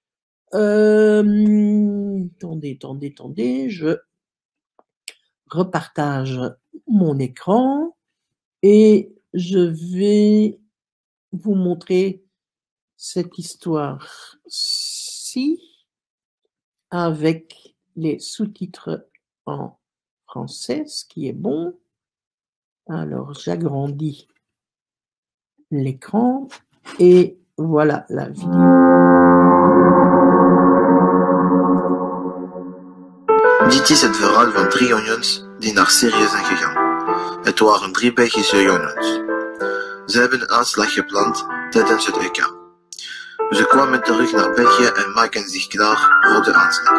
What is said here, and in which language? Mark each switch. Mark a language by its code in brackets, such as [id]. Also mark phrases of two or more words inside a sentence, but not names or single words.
[fr] Attendez, je repartage mon écran et je vais vous montrer cette histoire-ci avec les sous-titres en français, ce qui est bon. Alors, j'agrandis l'écran et voilà la vidéo. [nl] Dit is het verhaal van 3 jongens die naar Syrië zijn gegaan. Het waren 3 Belgische jongens. Ze hebben een aanslag gepland tijdens het EK. Ze kwamen terug naar België en maken zich klaar voor de aanslag.